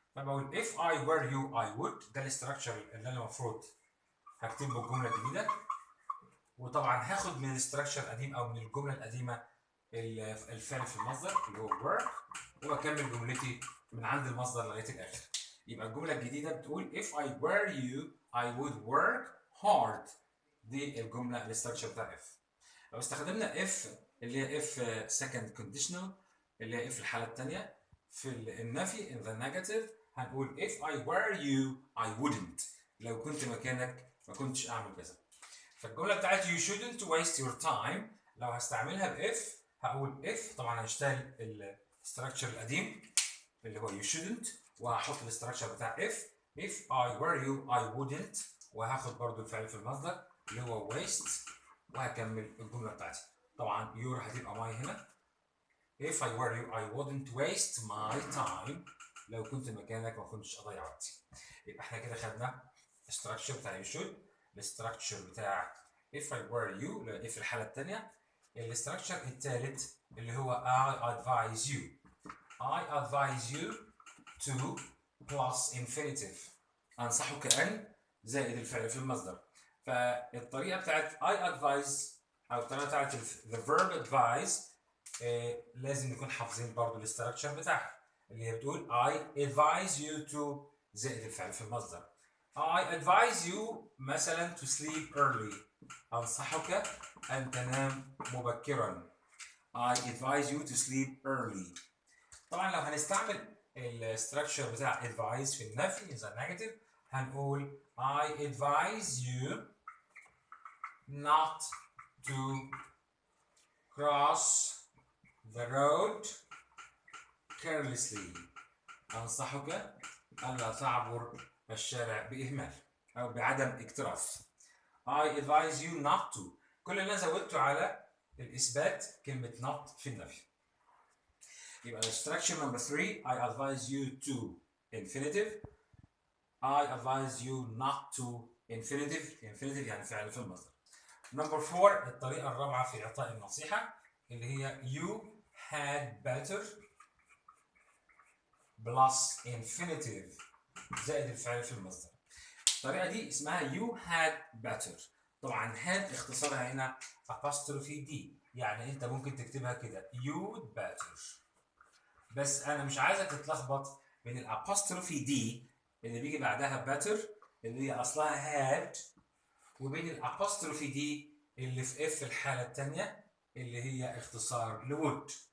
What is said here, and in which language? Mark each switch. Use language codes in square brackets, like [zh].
[ar] فبقول [en] if I were you I would، [ar] ده الاستراكشر اللي أنا المفروض هكتب له الجملة الجديدة، وطبعا هاخد من الاستراكشر القديم او من الجمله القديمه الفعل في المصدر اللي هو work واكمل جملتي من عند المصدر لغايه الاخر. يبقى الجمله الجديده بتقول [en] if I were you I would work hard، [ar] دي الجمله الاستراكشر بتاع if. لو استخدمنا if اللي هي [en] if second conditional [ar] اللي هي if الحاله الثانيه في النفي [en] in the negative [ar] هنقول [en] if I were you I wouldn't، [ar] لو كنت مكانك ما كنتش اعمل كذا. فالجمله بتاعت [en] you shouldn't waste your time [ar] لو هستعملها ب if هقول if، طبعا هشتغل الاستراكشر القديم اللي هو [en] you shouldn't [ar] وهحط الاستراكشر بتاع [en] if I were you I wouldn't، [ar] وهاخد برضو الفعل في المصدر اللي هو waste وهكمل الجمله بتاعتي. طبعا your هتبقى my هنا [en] if I were you I wouldn't waste my time، [ar] لو كنت مكانك ما كنتش اضيع وقتي. يبقى احنا كده خدنا الاستراكشر بتاع [en] you should، [ar] الاستراكشر بتاع [en] if I were you [ar] اللي في الحالة الثانية. الاستراكشر الثالث اللي هو [en] I advise you. I advise you to plus infinitive، [ar] أنصحك أن زائد الفعل في المصدر. فالطريقة بتاعت I advise أو الطريقة بتاعت [en] the verb advise [ar] لازم نكون حافظين برضو الاستراكشر بتاعها اللي هي بتقول [en] I advise you to [ar] زائد الفعل في المصدر. [en] I advise you [ar] مثلا [en] to sleep early، [ar] أنصحك أن تنام مبكرا. [en] I advise you to sleep early. [ar] طبعا لو هنستعمل الستراكشر بتاع advise في النفي إذا negative هنقول [en] I advise you not to cross the road carelessly، [ar] أنصحك ألا تعبر الشارع بإهمال أو بعدم اكتراث. [en] I advise you not to، [ar] كل اللي أنا زودته على الإثبات كلمة not في النفي. [en] يبقى structure number 3 I advise you to infinitive، I advise you not to infinitive [ar] يعني فعل في المصدر. number 4 الطريقة الرابعة في إعطاء النصيحة اللي هي [en] you had better plus infinitive [ar] زائد الفعل في المصدر. الطريقة دي اسمها [en] you had better. [ar] طبعا had اختصارها هنا apostrophe d، يعني انت ممكن تكتبها كده [en] you'd better، [ar] بس انا مش عايزك تتلخبط بين الapostrophe d اللي بيجي بعدها better اللي هي اصلها had وبين الapostrophe d اللي في f الحالة الثانية اللي هي اختصار لwould.